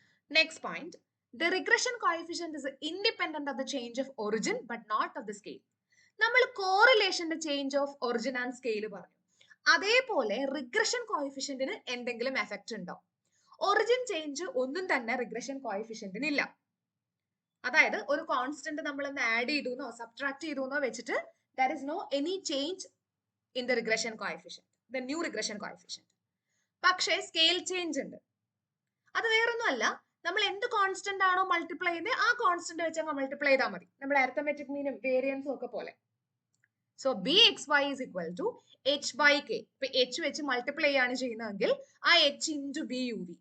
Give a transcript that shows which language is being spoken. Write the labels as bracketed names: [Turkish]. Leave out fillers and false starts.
[English] Next point, the regression coefficient is independent of the change of origin but not of the scale. [Malayalam] നമ്മൾ കോറിലേഷന്റെ change of origin and scale പറഞ്ഞു. അതേപോലെ regression കോഎഫിഷ്യന്റിന് എന്തെങ്കിലും effect ഉണ്ടോ? Origin change ഒന്നും തന്നെ regression കോഎഫിഷ്യന്റിന് ഇല്ല. അതായത് ഒരു കോൺസ്റ്റന്റ് നമ്മൾ ഒന്ന് ആഡ് ചെയ്തു സബ്ട്രാക്ട് ചെയ്തു വെച്ചിട്ട് [English] there is no any change in the regression coefficient, the new regression coefficient. [Malayalam] പക്ഷേ സ്കെയിൽ ചേഞ്ച് ഉണ്ട്. അത് വേറൊന്നും അല്ല, നമ്മൾ എന്ത് കോൺസ്റ്റന്റ് ആണോ മൾട്ടിപ്ലൈ ചെയ്യുന്നത് ആ കോൺസ്റ്റന്റ് വെച്ച് മൾട്ടിപ്ലൈ ചെയ്താൽ മതി. നമ്മുടെ അരിത്തമെറ്റിക് മീനും വേരിയൻസും ഒക്കെ പോലെ. [English] So bxy is equal to h/k. [Malayalam] ഇപ്പൊ h വെച്ച് മൾട്ടിപ്ലൈ ആണ് ചെയ്യുന്നതെങ്കിൽ ആ h into buv.